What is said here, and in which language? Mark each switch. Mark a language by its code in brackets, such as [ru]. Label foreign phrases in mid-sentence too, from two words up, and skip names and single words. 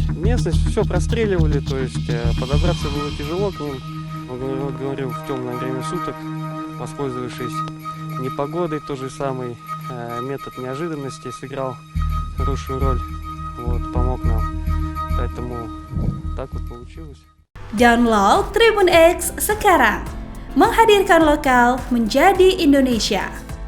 [ru] Местность все простреливали, то есть подобраться было тяжело к ним. Говорил, в темное время суток, воспользовавшись непогодой, тот же самый метод неожиданности сыграл хорошую роль, помог нам. Поэтому так получилось. [id] Download Tribun X sekarang, menghadirkan lokal menjadi Indonesia.